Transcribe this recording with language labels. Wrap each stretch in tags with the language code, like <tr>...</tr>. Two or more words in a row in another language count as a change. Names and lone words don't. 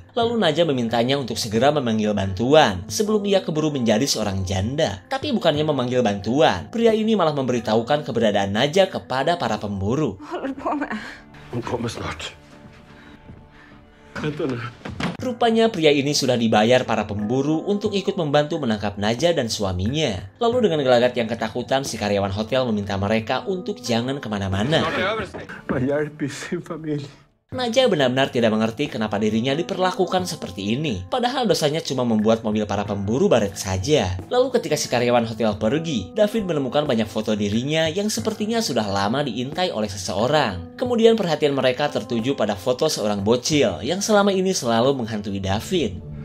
<id>Lalu Naja memintanya untuk segera memanggil bantuan sebelum ia keburu menjadi seorang janda. Tapi bukannya memanggil bantuan, pria ini malah memberitahukan keberadaan Naja kepada para pemburu.</id> <sv>Vad håller du på med? Hon kommer snart. Vänta nu.</sv> <id>Rupanya pria ini sudah dibayar para pemburu untuk ikut membantu menangkap Naja dan suaminya. Lalu dengan gelagat yang ketakutan, si karyawan hotel meminta mereka untuk jangan kemana-mana.</id> <sv>Man hjälper sin familj.</sv> <id>Naja benar-benar tidak mengerti kenapa dirinya diperlakukan seperti ini. Padahal dosanya cuma membuat mobil para pemburu baret saja. Lalu ketika si karyawan hotel pergi, David menemukan banyak foto dirinya yang sepertinya sudah lama diintai oleh seseorang. Kemudian perhatian mereka tertuju pada foto seorang bocil yang selama ini selalu menghantui David.</id>